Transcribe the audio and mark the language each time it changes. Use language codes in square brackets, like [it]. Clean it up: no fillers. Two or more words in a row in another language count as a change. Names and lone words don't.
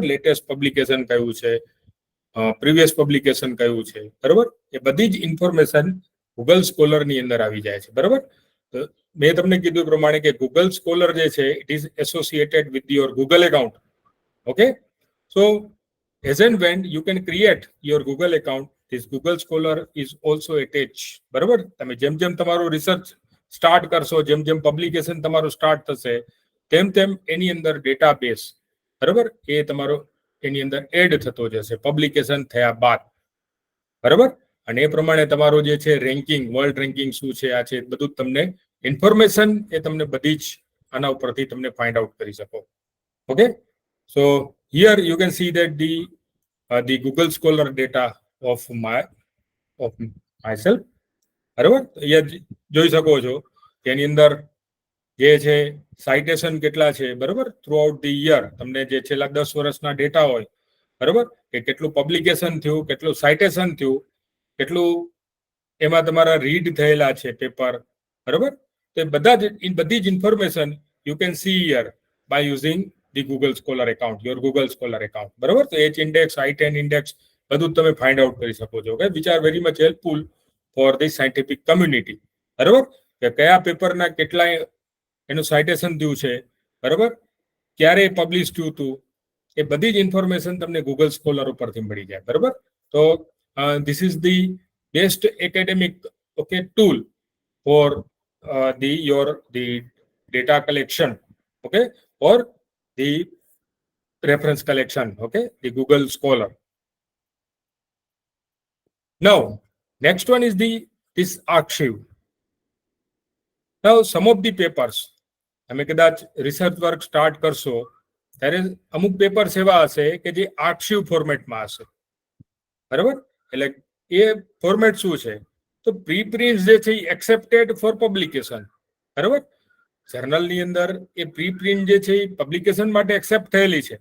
[gu] લેટેસ્ટ પબ્લિકેશન કયું છે, પ્રીવિયસ પબ્લિકેશન કયું છે, બરાબર. એ બધી જ ઇન્ફોર્મેશન ગૂગલ સ્કોલરની અંદર આવી જાય છે, બરાબર. તો મેં તમને કીધું પ્રમાણે કે ગૂગલ સ્કોલર જે છે [en] it is associated with your Google account. okay, so as and when you can create your Google account, this Google Scholar is also attached, [gu] બરાબર. તમે જેમ જેમ તમારું રિસર્ચ સ્ટાર્ટ કરશો, જેમ જેમ પબ્લિકેશન તમારું સ્ટાર્ટ થશે, તેમ તેમ એની અંદર ડેટાબેઝ, બરાબર, એ તમારો એની અંદર એડ થતો જશે પબ્લિકેશન થયા બાદ, બરાબર. અને એ પ્રમાણે તમારું જે છે રેન્કિંગ, [en] world ranking [gu] શું છે, આ છે બધું તમને ઇન્ફોર્મેશન એ તમને બધી જ આના ઉપરથી તમને [en] find out [gu] કરી શકો. [en] okay, so here you can see that the Google Scholar data of myself, [gu] બરાબર. અહીંયા જોઈ શકો છો કે એની અંદર જે છે સાઇટેશન કેટલા છે, બરાબર, [en] throughout the year. [gu] તમને જે છેલ્લા 10 વર્ષના ડેટા હોય, બરાબર, કે કેટલું પબ્લિકેશન થયું, કેટલું સાઇટેશન થયું, કેટલું એમાં તમારા રીડ થયેલા છે પેપર, બરાબર. તો બધી જ ઇન્ફોર્મેશન [en] you can see here by using the Google Scholar account, your Google Scholar account, [gu] બરાબર. તો [en] H index, I10 index [gu] બધું તમે [en] find out [gu] કરી શકો છો, [en] okay, which are very much helpful for the scientific community, [gu] બરાબર. કે કયા પેપરના કેટલા એનું સાઇટેશન થયું છે, બરાબર, ક્યારે પબ્લિશ થયું હતું, એ બધી જ ઇન્ફોર્મેશન તમને ગૂગલ સ્કોલર ઉપરથી મળી જાય, બરાબર. [en] તો this is the best academic, okay, tool for the data collection, okay, or the reference collection, okay, the Google Scholar. Now, next one is this archive. Now, some of the papers, [gu] તમે કદાચ રિસર્ચ વર્ક સ્ટાર્ટ કરશો ત્યારે અમુક પેપર્સ એવા હશે કે જે આર્કાઇવ ફોર્મેટમાં હશે, બરાબર. એટલે એ ફોર્મેટ શું છે, તો પ્રીપ્રિન્ટ્સ જે છે [en] accepted for publication, [gu] બરાબર. જર્નલની અંદર એ પ્રીપ્રિન્ટ જે છે એ પબ્લિકેશન માટે એક્સેપ્ટ થયેલી છે.